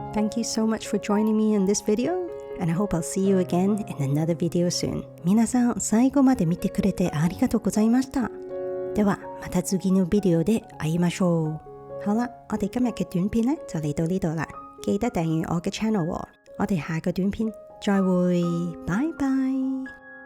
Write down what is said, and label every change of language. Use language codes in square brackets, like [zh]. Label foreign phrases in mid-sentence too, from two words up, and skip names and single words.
[en] Thank you so much for joining me in this video, and I hope I'll see you again in another video soon. [ja] 皆さん、最後まで見てくれてありがとうございました。では、また次のビデオで會いましょう。 [yue] 好啦，我哋今日嘅短片呢就嚟到呢度啦，記得訂閱我嘅 channel 喎。我哋下個短片再會，拜拜。